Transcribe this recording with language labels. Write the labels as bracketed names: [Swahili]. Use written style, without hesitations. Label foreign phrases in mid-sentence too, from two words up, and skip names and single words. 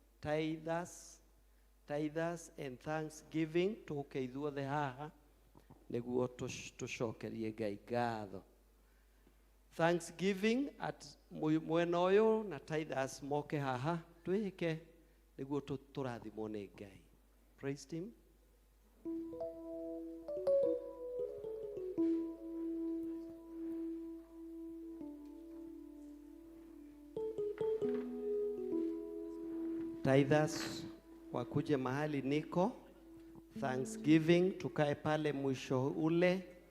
[English] Tithers and thanksgiving [Kikuyu] tũke ithuothe haha nĩguo tũcokerie Ngai ngatho. [English] Thanksgiving at [Kikuyu] mwena ũyũ na tithers moke haha twĩke nĩguo tũrathimwo nĩ Ngai. [English] Praise him. [Swahili] Tithers wakuje mahali niko. Thanksgiving tukae pale mwisho ule.